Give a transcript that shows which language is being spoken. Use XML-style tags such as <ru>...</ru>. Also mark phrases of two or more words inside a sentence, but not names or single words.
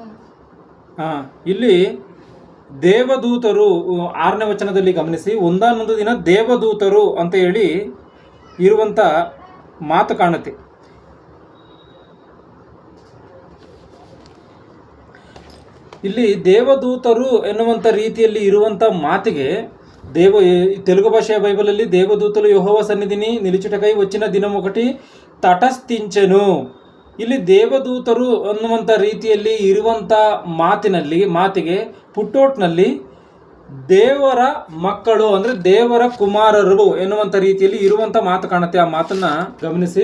<kn>ಇಲ್ಲಿ ದೇವದೂತರು 6ನೇ ವಚನದಲ್ಲಿ ಗಮನಿಸಿ, ಒಂದಾನೊಂದು ದಿನ ದೇವದೂತರು ಅಂತ ಹೇಳಿ ಇರುವಂಥ ಮಾತು ಕಾಣುತ್ತೆ. ಇಲ್ಲಿ ದೇವದೂತರು ಎನ್ನುವಂಥ ರೀತಿಯಲ್ಲಿ ಇರುವಂಥ ಮಾತಿಗೆ</kn> <te>తెలుగు భాష బైబిల్లో దేవదూతలు యెహోవా సన్నిధిని నిలుచుటకై వచ్చిన దినమొకటి ತಟಸ್ಥಿಂಚೆನು.</te> <kn>ಇಲ್ಲಿ ದೇವದೂತರು ಅನ್ನುವಂಥ ರೀತಿಯಲ್ಲಿ ಇರುವಂಥ ಮಾತಿಗೆ ಪುಟ್ಟೋಟ್ನಲ್ಲಿ ದೇವರ ಮಕ್ಕಳು ಅಂದರೆ ದೇವರ ಕುಮಾರರು ಎನ್ನುವಂಥ ರೀತಿಯಲ್ಲಿ ಇರುವಂಥ ಮಾತು ಕಾಣುತ್ತೆ. ಆ ಮಾತನ್ನು ಗಮನಿಸಿ.</kn>